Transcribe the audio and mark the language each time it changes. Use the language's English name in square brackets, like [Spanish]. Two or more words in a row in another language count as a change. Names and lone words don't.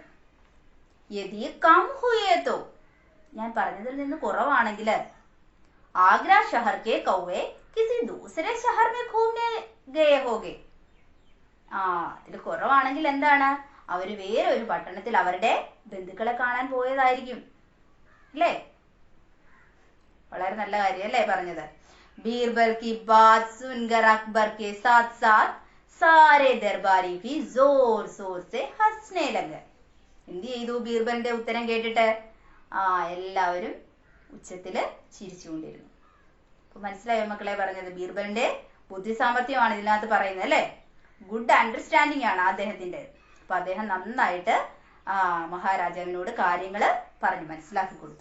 [Hindi] यदि कम हुए तो, [Malayalam] ഞാൻ പറഞ്ഞതിൽ നിന്ന് കുറവാണെങ്കിൽ [Hindi] आगरा शहर के कौवे किसी दूसरे शहर में घूमने गए होंगे. [Malayalam] അതിൽ കുറവാണെങ്കിൽ എന്താണ്? അവര് വേറെ ഒരു പട്ടണത്തിൽ അവരുടെ ബന്ധുക്കളെ കാണാൻ പോയതായിരിക്കും അല്ലേ? വളരെ നല്ല കാര്യം അല്ലേ പറഞ്ഞത്? [Hindi] ബീർബൽ की बात सुनकर अकबर के साथ साथ सारे दरबारी भी जोर जोर से हंसने लगे. [Malayalam] എന്ത് ചെയ്തു? ബീർബലിന്റെ ഉത്തരം കേട്ടിട്ട് എല്ലാവരും ഉച്ചത്തില് ചിരിച്ചുകൊണ്ടിരുന്നു. അപ്പൊ മനസ്സിലായോ മക്കളെ പറഞ്ഞത്? ബീർബലിന്റെ ബുദ്ധി സാമർഥ്യമാണ് ഇതിനകത്ത് പറയുന്നത് അല്ലേ? [English] good understanding [Malayalam] ആണ് അദ്ദേഹത്തിന്റെ. അപ്പൊ അദ്ദേഹം നന്നായിട്ട് മഹാരാജാവിനോട് കാര്യങ്ങള് പറഞ്ഞു മനസ്സിലാക്കി കൊടുത്തു.